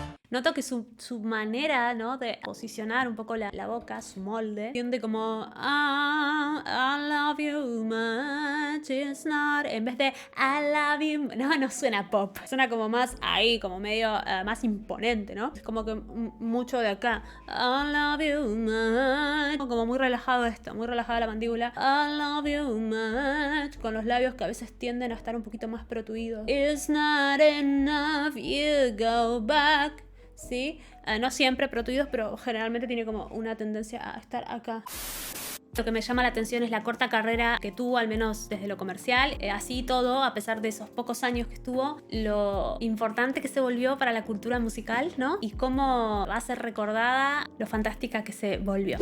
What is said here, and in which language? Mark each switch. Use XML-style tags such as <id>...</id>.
<es>Noto que su manera, ¿no? De posicionar un poco la boca, su molde, tiende como</es> <en>I love you much, it's not,</en> <es>en vez de</es> <en>I love you,</en> <es>no suena pop, suena como más ahí, como medio más imponente, ¿no? Es como que mucho de acá,</es> <en>I love you much,</en> <es>como muy relajado esto, muy relajada la mandíbula, I love you much, con los labios que a veces tienden a estar un poquito más protuidos.</es> <en>It's not enough, you go back.</en> <es>¿Sí? No siempre protuidos, pero generalmente tiene como una tendencia a estar acá. Lo que me llama la atención es la corta carrera que tuvo, al menos desde lo comercial. Así todo, a pesar de esos pocos años que estuvo, lo importante que se volvió para la cultura musical, ¿no? Y cómo va a ser recordada, lo fantástica que se volvió.</es>